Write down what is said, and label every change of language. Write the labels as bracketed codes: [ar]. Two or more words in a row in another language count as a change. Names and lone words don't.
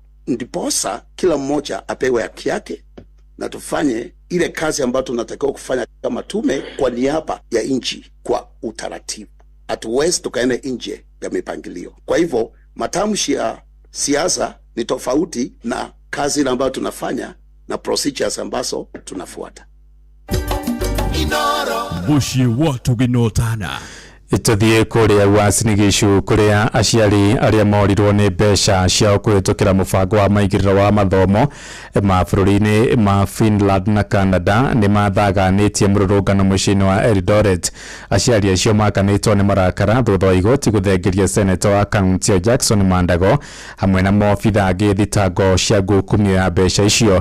[sw] Ndiposa kila mmoja apewe haki yake na tufanye ile kazi ambayo tunatakiwa kufanya kama tume kwa niaba ya nchi kwa utaratibu. Hatuwezi tukaenda nje ya mipangilio. Kwa hivyo matamshi ya siasa ni tofauti na kazi ile ambayo tunafanya na procedures ambazo tunafuata. Bushi watu ginotana. [ki] Ituthie kuria Uasin Gishu kuria aciari aria morirwo ni mbeca ciao kuhitukira mubango wa maigiriro wa mathomo mabũrũri-inĩ ma Finland na Canada ni mathaganitie mũrũrũngano mũciĩ-inĩ wa Eldoret. Aciari acio makanĩtwo ni marakara thutha wa igoti gũthengeria senator wa kaunti ya Jackson Mandago hamwe na mobitha angĩ thitango cia ngukumio ya mbeca icio.